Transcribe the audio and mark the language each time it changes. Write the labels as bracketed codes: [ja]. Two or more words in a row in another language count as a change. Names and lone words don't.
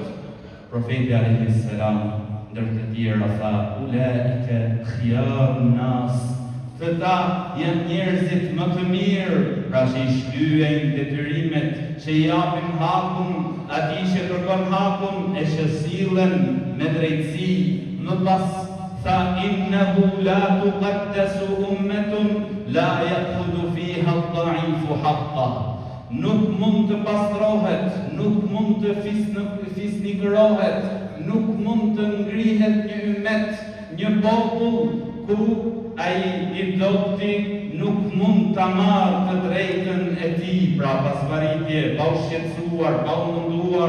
[sq] Profeti [ar] عليه السلام [sq] ndër të tjera tha: [ar] "أولئك خيار الناس", [sq] këta janë njerëzit më të mirë, pra që i shlyejnë detyrimet, që i japin hakun atij që kërkon hakun, e që sillen me drejtësi. Më pas tha: [ar] "إنه لا تقدس أمة لا يأخذ فيها الضعيف حقه". [sq] Nuk mund të pastrohet, nuk mund të fisnikërohet, nuk mund të ngrihet një ummet, një popull ku ai i dopti nuk mund ta marrë të drejtën e tij, pra pasparitje, pa u shqetësuar, pa u munduar.